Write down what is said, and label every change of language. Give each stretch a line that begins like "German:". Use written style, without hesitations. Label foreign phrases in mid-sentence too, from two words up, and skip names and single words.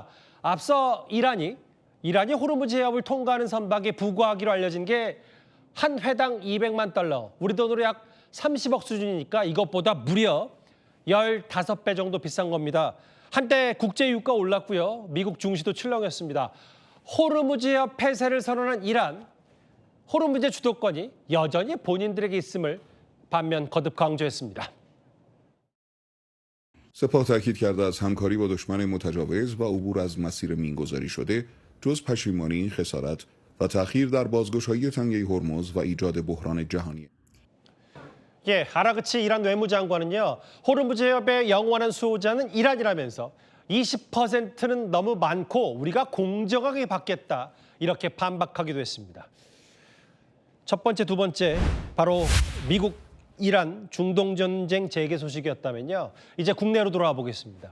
Korean: 앞서 이란이 호르무즈 해협을 통과하는 선박에 부과하기로 알려진 게 한 회당 $200만, 우리 돈으로 약 30억 수준이니까 이것보다 무려 15배 정도 비싼 겁니다. 한때 국제 유가 올랐고요. 미국 중시도 출렁였습니다. 호르무즈 해협 폐쇄를 선언한 이란, 호르무즈 주도권이 여전히 본인들에게 있음을 반면 거듭 강조했습니다.
Persian: سپاه تاکید کرده از همکاری با دشمن متجاوز و عبور از مسیر مینگذاری شده جز پشیمانی این خسارت و تأخیر در بازگشایی تنگه هرمز و ایجاد بحران جهانی.
Korean: 예, 아라그치 이란 외무장관은요, 호르무즈 해협의 영원한 수호자는 이란이라면서 20%는 너무 많고 우리가 공정하게 받겠다, 이렇게 반박하기도 했습니다. 첫 번째, 두 번째, 바로 미국, 이란 중동 전쟁 재개 소식이었다면요, 이제 국내로 돌아와 보겠습니다.